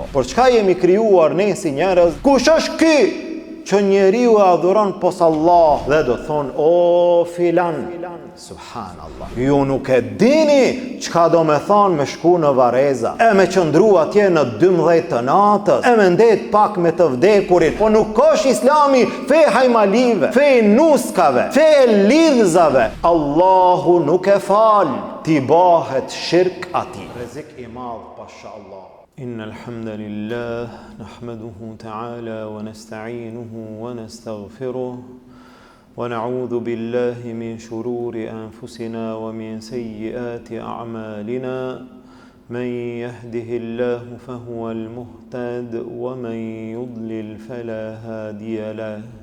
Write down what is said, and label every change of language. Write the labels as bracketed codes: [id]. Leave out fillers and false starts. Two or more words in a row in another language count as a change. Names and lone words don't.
[sq] Për çka jemi krijuar ne si njerëz? Kush është ky që njeriu e adhuron pos Allah dhe do thonë o filan? Subhanallah. Ju nuk e dini çka do me thonë me shku në Vareza, e me qëndru atje në 12 të natës, e me ndet pak me të vdekurin. Po nuk është Islami fe hajmalive, fe nuskave, fe lidhzave. Allahu nuk e fal, ti bahet shirk ati. Rezik I madh pasha Allah. [ar] إن الحمد لله نحمده تعالى ونستعينه ونستغفره ونعوذ بالله من شرور أنفسنا ومن سيئات أعمالنا من يهده الله فهو المهتد ومن يضلل فلا هادي له